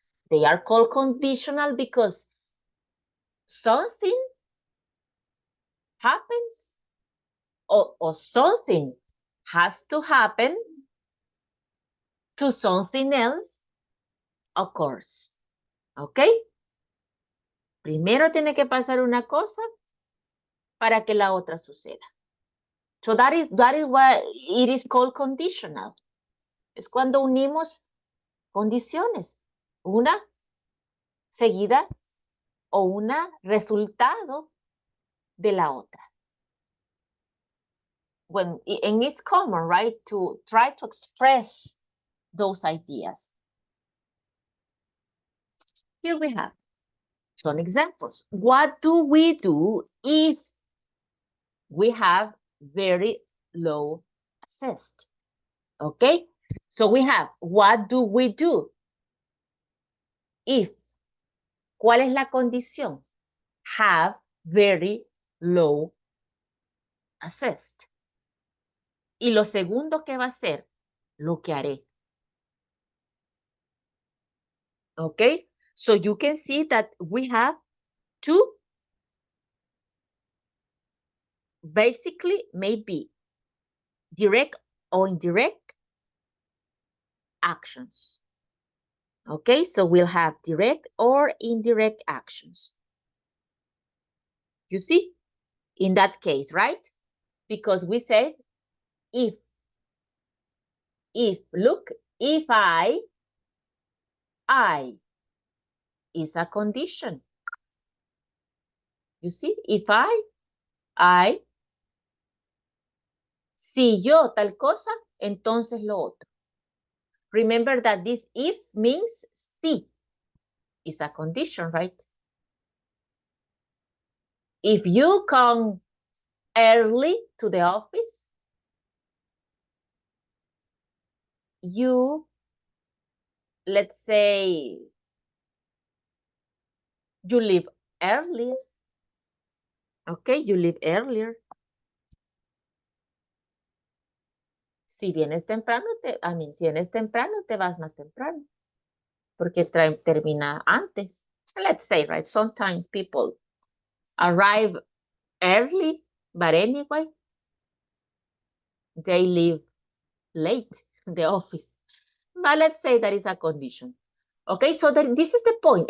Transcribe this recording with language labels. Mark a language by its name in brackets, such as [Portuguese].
[English] They are called conditional because something happens or something has to happen to something else occurs. [Spanish] ¿Ok? Primero tiene que pasar una cosa para que la otra suceda. [English] So that is why it is called conditional. [Spanish] Es cuando unimos condiciones, una seguida o una resultado de la otra. [English] And it's common, right, to try to express those ideas. Here we have some examples. What do we do if we have very low assessed? Okay, so we have, what do we do if? [Spanish] ¿Cuál es la condición? [English] Have very low assessed. [Spanish] Y lo segundo que va a ser, lo que haré. [English] Okay, so you can see that we have two, basically maybe direct or indirect actions. Okay, so we'll have direct or indirect actions. You see, in that case, right? Because we said if, look, if I is a condition. You see, if I, [Spanish] si yo tal cosa, entonces lo otro. [English] Remember that this if means si is a condition, right? If you come early to the office, you, let's say, you leave early. Okay, you leave earlier. [Spanish] Si vienes temprano, si vienes temprano, te vas más temprano. Porque termina antes. [English] Let's say, right, sometimes people arrive early, but anyway, they leave late in the office. But let's say that is a condition. Okay, so this is the point.